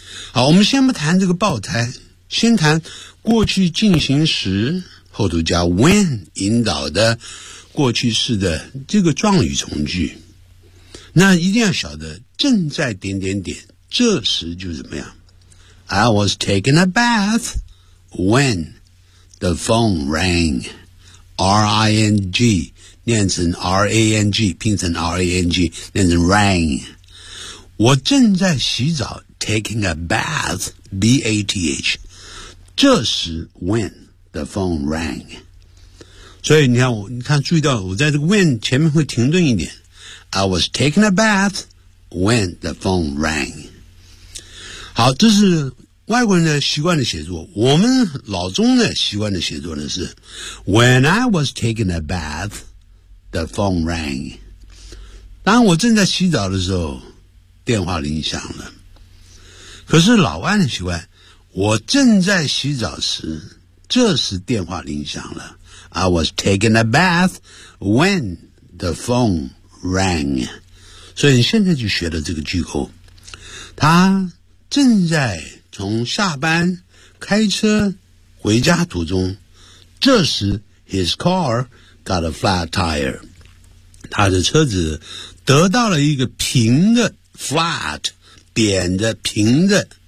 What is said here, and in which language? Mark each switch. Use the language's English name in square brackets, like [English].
[Chinese] 好，我们先不谈这个爆胎，先谈过去进行时后头加 when 引导的过去式的这个状语从句。那一定要晓得正在点点点，这时就怎么样。 [English] I was taking a bath when the phone rang. R-I-N-G, [Chinese] 念成 [English] R-A-N-G, [Chinese] 拼成 [English] R-A-N-G, 念成 rang. [Chinese] 我正在洗澡 [English] taking a bath, B-A-T-H. [Chinese] 这时 [English] when the phone rang. [Chinese] 所以你看注意到我在这个 when 前面会停顿一点。 [English] I was taking a bath when the phone rang. [Chinese] 好，这是外国人的习惯的写作，我们老中的习惯的写作呢是 [English] When I was taking a bath, the phone rang. [Chinese] 当我正在洗澡的时候，电话铃响了。可是老外的习惯，我正在洗澡时，这时电话铃响了。 [English] I was taking a bath when the phone rang. [Chinese] 所以现在就学了这个句构。他正在从下班开车回家途中，这时 [English] his car got a flat tire， [Chinese] 他的车子得到了一个平的 flat， 扁的平的。